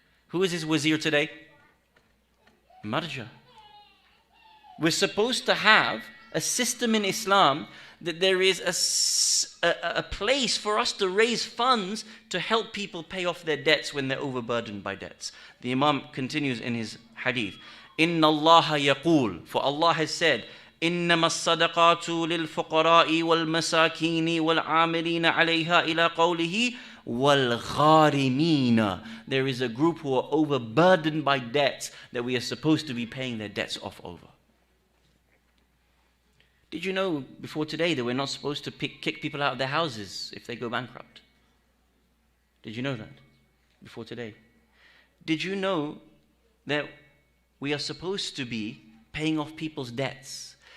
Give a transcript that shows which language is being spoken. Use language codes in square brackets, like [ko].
[en] Who is his wazir today? Marja. We're supposed to have a system in Islam that there is a place for us to raise funds to help people pay off their debts when they're overburdened by debts. The Imam continues in his hadith. [ar] إِنَّ اللَّهَ يَقُولُ. [en] For Allah has said, [ar] إِنَّمَا الصَّدَقَاتُ لِلْفُقَرَاءِ وَالْمَسَاكِينِ وَالْعَامِلِينَ عَلَيْهَا إِلَى قَوْلِهِ وَالْغَارِمِينَ. [en] There is a group who are overburdened by debts that we are supposed to be paying their debts off over. Did you know before today that we're not supposed to kick people out of their houses if they go bankrupt? Did you know that before today? Did you know that we are supposed to be paying off people's debts?